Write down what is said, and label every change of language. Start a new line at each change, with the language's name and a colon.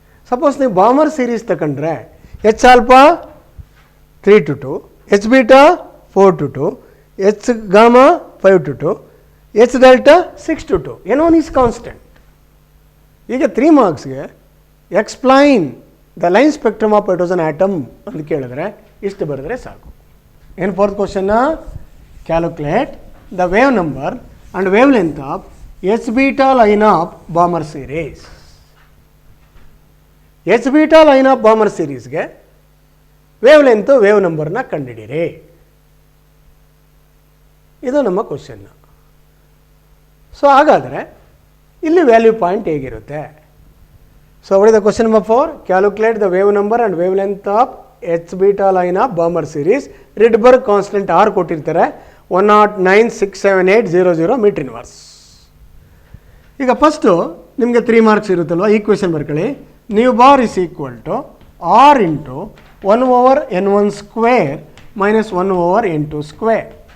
Kannada: Suppose ನೀವು ಬಾಮರ್ series ತಗೊಂಡ್ರೆ H alpha 3 to 2, H beta 4 to 2, H gamma 5 to 2, H delta 6 to 2.
English: n1 is constant.
Kannada: ಈಗ 3 ಮಾರ್ಕ್ಸ್ಗೆ
English: explain the line spectrum of hydrogen atom
Kannada: ಅಂತ ಕೇಳಿದ್ರೆ ಇಷ್ಟು ಬರೆದ್ರೆ ಸಾಕು. ಏನು 4th ಕ್ವಶನ್ನ?
English: Calculate the wave number and wavelength of H beta line of Balmer series.
Kannada: H beta line of Balmer series ಗೆ wavelength wave number ನ ಕಂಡುಹಿಡಿಯಿರಿ. ಇದು ನಮ್ಮ ಕ್ವಶನ್. ಸೊ ಹಾಗಾದರೆ ಇಲ್ಲಿ ವ್ಯಾಲ್ಯೂ ಪಾಯಿಂಟ್ ಹೇಗಿರುತ್ತೆ?
English: So what is the question number 4? Calculate the wave number and wavelength of H beta line of Balmer series.
Kannada: Rydberg constant R ಕೊಟ್ಟಿರ್ತಾರೆ, 109,678,00 metre inverse. ಈಗ first ನಿಮಗೆ 3 ಮಾರ್ಕ್ಸ್ ಇರುತ್ತಲ್ವ, ಈಕ್ವೇಷನ್ ಬರ್ಕೊಳ್ಳಿ.
English: Nu bar is equal to R into 1/n1 square minus 1/n2 square.